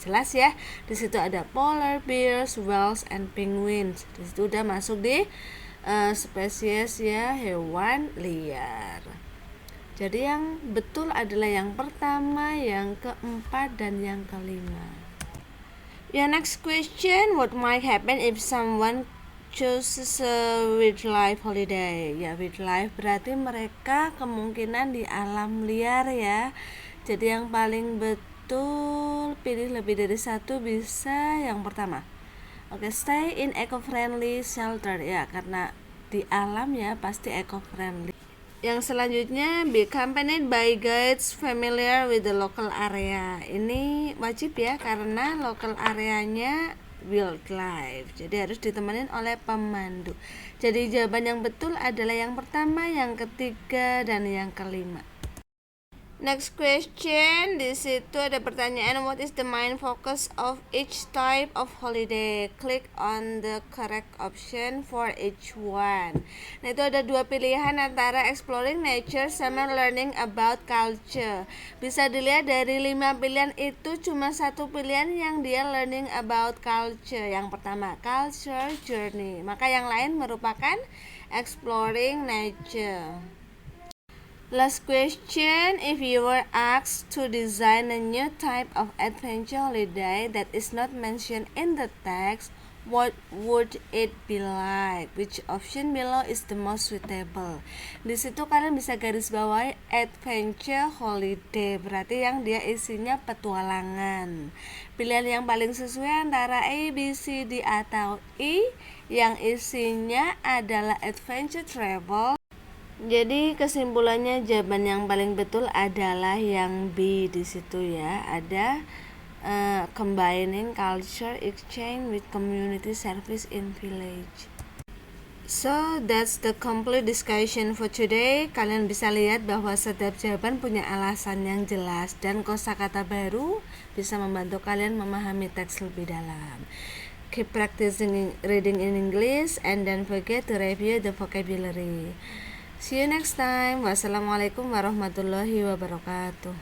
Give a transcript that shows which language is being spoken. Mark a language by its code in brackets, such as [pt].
[id] Jelas ya, di situ ada [en] polar bears, whales, and penguins. [id] Di situ udah masuk di spesies ya hewan liar. Jadi yang betul adalah yang pertama, yang keempat, dan yang kelima. [en] Next question, what might happen if someone chooses a wildlife holiday? [id] Wildlife berarti mereka kemungkinan di alam liar ya. Jadi yang paling betul pilih lebih dari satu, bisa yang pertama. [en] Stay in eco-friendly shelter [id] ya, karena di alam ya pasti eco-friendly. Yang selanjutnya, [en] be accompanied by guides familiar with the local area. [id] Ini wajib ya, karena local areanya wildlife, jadi harus ditemenin oleh pemandu. Jadi jawaban yang betul adalah yang pertama, yang ketiga, dan yang kelima. [en] Next question, [id] di situ ada pertanyaan, [en] what is the main focus of each type of holiday? Click on the correct option for each one. [id] Nah, itu ada dua pilihan antara [en] exploring nature [id] sama [en] learning about culture. [id] Bisa dilihat dari 5 pilihan itu cuma satu pilihan yang dia [en] learning about culture. [id] Yang pertama, culture journey. Maka yang lain merupakan [en] exploring nature. Last question, if you were asked to design a new type of adventure holiday that is not mentioned in the text, what would it be like? Which option below is the most suitable? [id] Di situ kalian bisa garis bawahi adventure holiday, berarti yang dia isinya petualangan. Pilihan yang paling sesuai antara A, B, C, D atau E, yang isinya adalah adventure travel. Jadi kesimpulannya jawaban yang paling betul adalah yang B di situ ya. Ada [en] combining culture exchange with community service in village. So that's the complete discussion for today. [id] Kalian bisa lihat bahwa setiap jawaban punya alasan yang jelas dan kosakata baru bisa membantu kalian memahami teks lebih dalam. [en] Keep practicing reading in English and don't forget to review the vocabulary. See you next time. [ar] Wassalamualaikum warahmatullahi wabarakatuh.